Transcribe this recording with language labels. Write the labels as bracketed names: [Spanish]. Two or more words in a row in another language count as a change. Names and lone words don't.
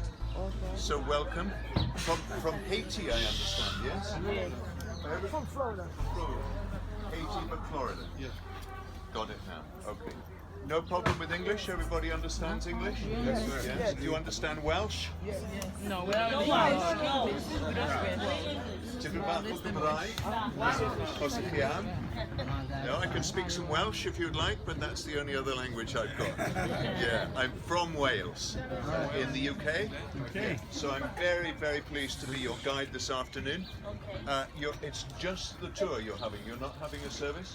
[English] So welcome from Haiti, I understand. Yes. From Florida. Haiti, but Florida. Yes. Got it now. Okay. No problem with English. Everybody understands English. Yes, sir. Yes. Do you understand Welsh? No, we don't know. [Welsh] Ti'n gwybod Cymraeg? Os ych chi am? [English] No, I can speak some Welsh if you'd like, but that's the only other language I've got. Yeah, I'm from Wales, in the UK. Okay. So I'm very, very pleased to be your guide this afternoon. It's just the tour you're having. You're not having a service?